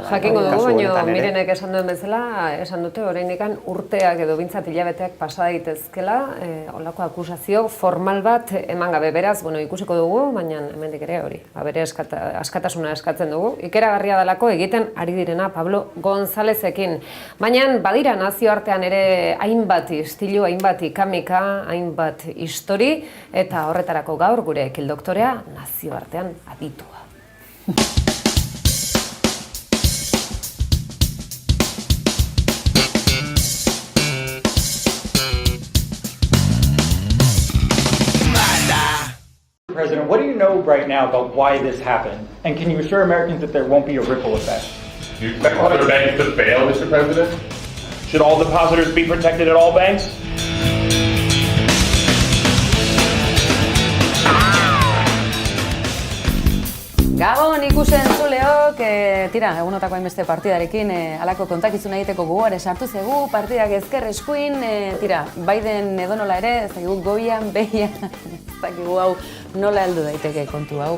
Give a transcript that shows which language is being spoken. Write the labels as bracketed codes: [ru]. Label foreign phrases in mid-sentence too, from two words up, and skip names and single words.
[eu] jakingo dugu, baina Mirenek esan duen bezala, esan dute oraindikan urteak edo bintzat hilabeteak pasa daitezkela, olako akusazio formal bat eman gabe, beraz, ikusiko dugu, baina hemendik ere hori, bere askatasuna eskatzen dugu. Ikeragarria dalako egiten ari direna Pablo Gonzalezekin. Baina badira nazioartean ere hainbat istilu, hainbat ikamika, hainbat histori, eta horretarako gaur gure ekildoktorea nazioartean aditua. [en] President, what do you know right now about why this happened? And can you assure Americans that there won't be a ripple effect? Do you expect other banks to fail, Mr. President? Should all depositors be protected at all banks? [eu] Gabon ikusen zuleok, egunotako hainbeste partidarekin alako kontakizuna egiteko gogoare sartu zegu, partidak ezker eskuin, Biden edonola ere, ez dakigu goian, behian, ez dakigu hau nola heldu daiteke kontu hau.